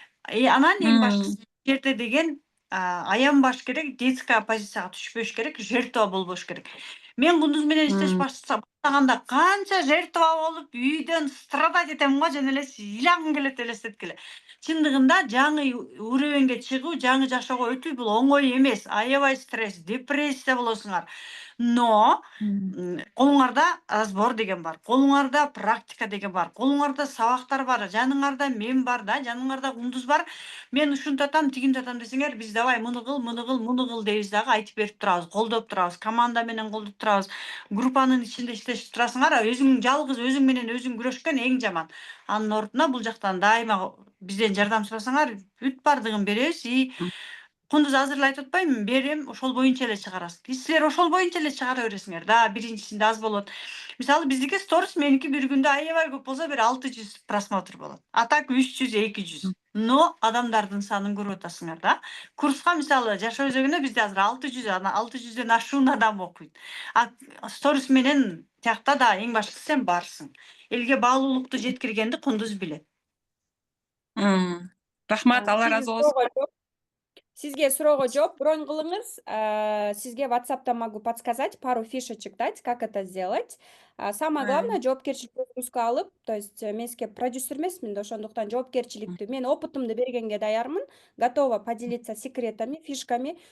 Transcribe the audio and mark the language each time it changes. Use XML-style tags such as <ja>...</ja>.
<ky>Анан эң башкысы жерде деген аянбаш керек, детская позицияга түшпөш керек, жертва болбош керек. Мен Кундуз менен иштеш баштаганда канча жертва болуп, үйдөн страдать этем го, жана эле ыйлагым келет элестеткеле. Чындыгында жаңы уровеньге чыгуу, жаңы жашоого өтүү бул оңой эмес. Аябай стресс, депрессия болосуңар. Но колуңарда разбор деген бар, колуңарда практика деген бар, колуңарда сабактар бар, жаныңарда мен бар да, жаныңарда Кундуз бар. Мен ушинтип атам, тигинтип атам десеңер, биз давай муну кыл дейбиз дагы, айтып берип турабыз, колдоп турабыз, команда менен колдоп турабыз. Группанын ичинде иштешип турасыңар, өзүң жалгыз өзүң менен өзүң күрөшкөн эң жаман. Анын ордуна бул жактан дайыма бизден жардам сурасаңар, бүт бардыгын беребиз. Кундуз азыр эле айтып атпаймынбы, берем, ошол боюнча эле чыгарасыз. Силер ошол боюнча эле чыгара бересиңер да, биринчисинде аз болот. Мисалы биздики сторис меники бир күндө аябай көп болсо бир 600 просмотр болот. А так 300, 200. Но адамдардын санын көрүп атасыңар да. Курска мисалы жашоо өзөгүнө бизде азыр 600дөн ашуун адам окуйт. А сторис менен тиякта да эң башкысы сен барсың. Элге баалуулукту жеткиргенди Кундуз билет. Рахмат, Алла разы болсун.</ky> <ru>Сизге суроого жооп, бронь кылыңыз. Сизге WhatsApp'та могу подсказать, пару фишечек дать, как это сделать.</ru> <ky>Самое главное, жоопкерчиликти өзүңүзгө алып, то есть мен сизге продюсер эмесмин да, ошондуктан жоопкерчиликти мен опытымды бергенге даярмын, готова поделиться секретами, фишками.</ky>